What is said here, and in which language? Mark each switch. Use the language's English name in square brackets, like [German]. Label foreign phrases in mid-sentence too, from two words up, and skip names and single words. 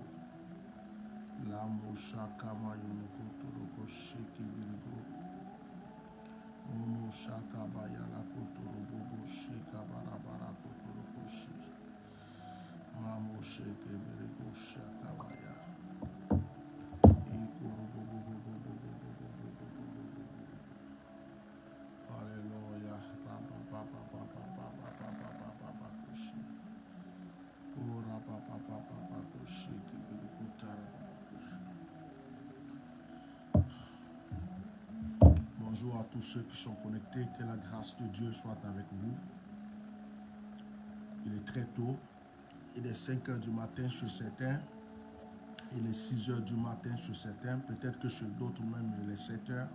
[French] Lamo shaka mayoloko toroko shiki biriko. Momo shaka bayala kotoro bobo shika barabara kotoro koshi. Mamo sheke biriko shaka baya. Ikoro bobo bobo bobo bobo bobo bobo bobo. Hallelujah. Rabba baba baba baba baba baba baba koshi. Oh rabba baba baba koshi kibiriko tarabara. Bonjour à tous ceux qui sont connectés, que la grâce de Dieu soit avec vous. Il est très tôt, il est 5 heures du matin chez certains, il est 6 heures du matin chez certains, peut-être que chez d'autres même il est 7 heures.